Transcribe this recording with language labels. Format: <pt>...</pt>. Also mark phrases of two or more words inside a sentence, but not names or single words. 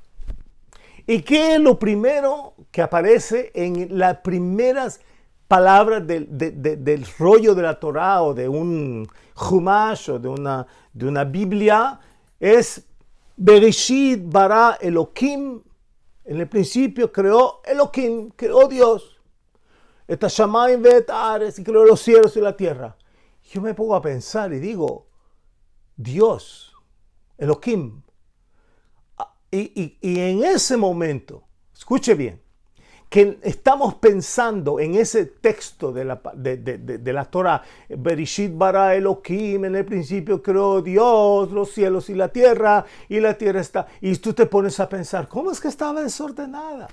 <es>¿Y qué es lo primero que aparece en las primeras palabras del rollo de la Torah o de un Chumash o de una Biblia?</es> <he>Es בראשית ברא אלוהים.</he> <es>En el principio creó Elohim, creó Dios.</es> <he>את השמים ואת הארץ,</he> <es>y creó los cielos y la tierra. Yo me pongo a pensar y digo, Dios, Elohim. Y en ese momento, escuche bien, que estamos pensando en ese texto de la Torah,</es> <he>בראשית ברא אלוהים,</he> <es>en el principio creó Dios los cielos y la tierra está, y tú te pones a pensar, ¿cómo es que estaba desordenada?</es>